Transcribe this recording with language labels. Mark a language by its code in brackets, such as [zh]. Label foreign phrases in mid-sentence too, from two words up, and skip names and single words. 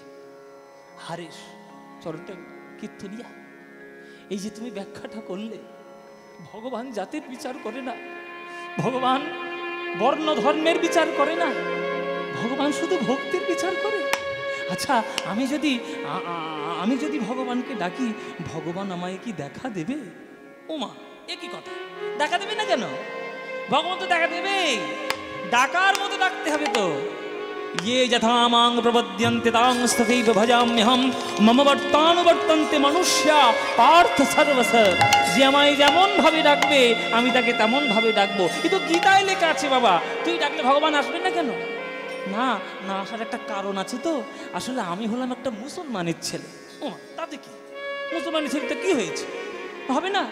[bn] হারেস চরণটা কীর্তনিয়া, এই যে তুমি ব্যাখ্যাটা করলে, ভগবান জাতির বিচার করে না, ভগবান বর্ণ ধর্মের বিচার করে না, ভগবান শুধু ভক্তির বিচার করে। আচ্ছা আমি যদি ভগবানকে ডাকি, ভগবান আমায় কি দেখা দেবে? ওমা, এ কি কথা, দেখা দেবে না কেন? ভগবান তো দেখা দেবে, ডাকার মতো ডাকতে হবে তো। [sa] ये यथा मां प्रपद्यन्ते तांस्तथैव भजाम्यहं मम बर्तानुवर्तन्ते मनुष्या पार्थ सर्वस। [bn] যে আমায় যেমন ভাবে ডাকবে আমি তাকে তেমন ভাবে ডাকবো। এ তো গীতায় লেখা আছে বাবা, তুই ডাকলে ভগবান আসবে না কেন? না না, আসার একটা কারণ আছে তো। আসলে আমি হলাম একটা মুসলমানের ছেলে। ও তাতে কি, মুসলমানের ছেলেটা কি হয়েছে? হবে না?